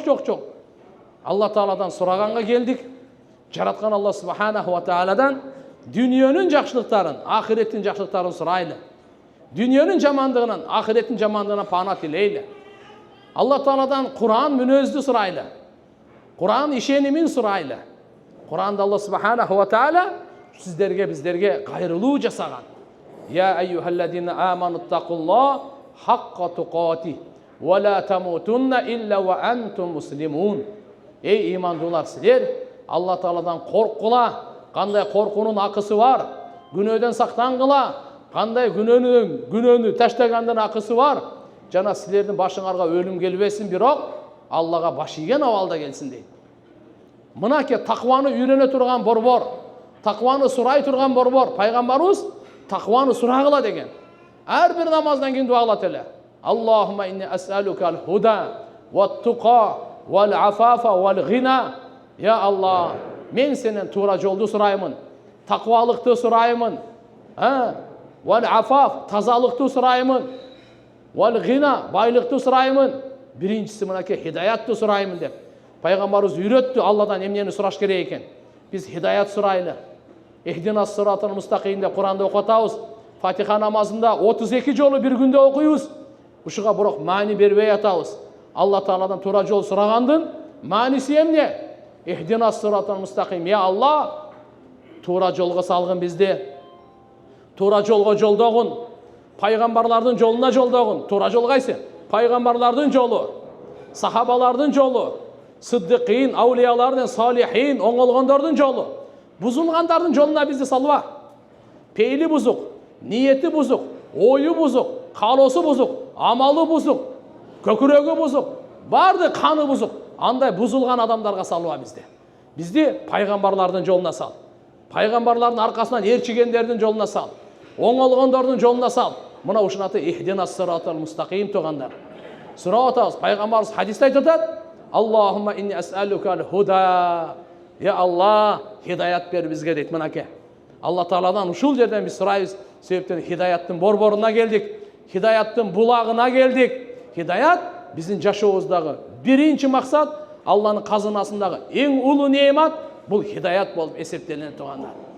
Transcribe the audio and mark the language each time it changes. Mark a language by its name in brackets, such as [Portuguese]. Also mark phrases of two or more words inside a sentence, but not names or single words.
[Kyrgyz] Алла Тааладан сураганга келдик. Жараткан Алла [Arabic] سبحانه وتعالى [Kyrgyz] дүниөнүн жакшылыктарын, ахиреттин жакшылыктарын сурайлы. Дүниөнүн жамандыгынан, ахиреттин жамандыгынан пана тилейлі. Алла Тааладан Кур'ан мүнөздү сурайлы. Кур'ан ишенимин сурайлы. Кур'анда Алла [Arabic] سبحانه وتعالى [Kyrgyz] сиздерге, биздерге кайрылуу жасаган. [Arabic] يا أيها الذين آمنوا اتقوا الله حق تقاته ولا تموتن إلا وأنتم مسلمون. [Kyrgyz] Эй имандуулар, силер Алла Тааладан коркула. Кандай коркунун акысы бар. Күнөөдөн сактангыла. Кандай күнөөнү таштагандын акысы бар. Жана силердин башыңарга өлүм келбесин, бирок Аллага баш ийген абалда келсин дейт. Мынаке такваны үйрөнө турган борбор, такваны сурай турган борбор. Пайгамбарыбыз такваны сурагыла деген. Ар бир намаздан кийин дуа кылат эле. [Arabic] اللهم إني أسألك الهدى والتقى والعفاف والغنى. [Kyrgyz] Я Алла, мен сенен туура жолду сураймын, таквалыкты сураймын, вал-афаф, тазалыкты сураймын, вал-гина, байлыкты сураймын. Биринчиси мынакей хидаятты сураймын деп. Пайгамбарыбыз үйрөттү Алладан эмнени сураш керек экен. Биз хидаят сурайлы. [Arabic] اهدنا الصراط المستقيم [Kyrgyz] деп Кур'анда окутабыз. Фатиха намазында 32 жолу бир күндө окуйбуз. Ушуга бирок маани бербей атабыз. Алла Тааладан туура жол сурагандын мааниси эмне? [Arabic] اهدنا الصراط المستقيم. [Kyrgyz] Я Алла, туура жолго салгын бизди. Туура жолго жолдогун. Пайгамбарлардын жолуна жолдогун. Туура жол кайсы? Пайгамбарлардын жолу, сахабалардын жолу, сыддыкин, аулиялардын, салихин, оңолгондордун жолу. Бузулгандардын жолуна бизди салба. Пейли бузук, ниети бузук, ою бузук, каалоосу бузук, амалы бузук, көкүрөгү бузук, барды каны бузук. Андай бузулган адамдарга салба бизди. Бизди пайгамбарлардын жолуна сал. Пайгамбарлардын аркасынан ээрчигендердин жолуна сал. Оңолгондордун жолуна сал. Мына ушун аты [Arabic] اهدنا الصراط المستقيم [Kyrgyz] тугандар. Сурап атабыз. Пайгамбарыбыз хадисте айтып атат: [Arabic] اللهم إني أسألك الهدى. [Kyrgyz] Я Алла, хидаят бер бизге дейт. Мынаке. Алла Тааладан ушул жерден биз сурайбыз. Себептен хидаяттын борборуна келдик. Хидаяттын булагына келдик. Хидаят биздин жашообуздагы биринчи максат, Алланын казынасындагы эң улуу неемат бул хидаят болуп эсептелет тугандар.